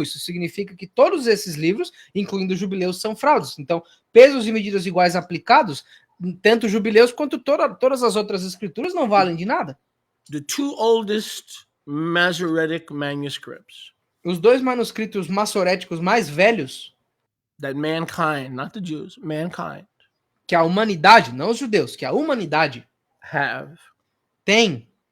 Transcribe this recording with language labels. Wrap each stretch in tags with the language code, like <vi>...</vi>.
<pt>Isso significa que todos esses livros, incluindo Jubileus, são fraudes. Então, pesos e medidas iguais aplicados, tanto Jubileus quanto todas as outras escrituras não valem de nada.</pt> <en>The two oldest Masoretic manuscripts.</en> <pt>Os dois manuscritos maçoréticos mais velhos.</pt> <en>That mankind, not the Jews, mankind.</en> <pt>Que a humanidade, não os judeus, que a humanidade tem.</pt>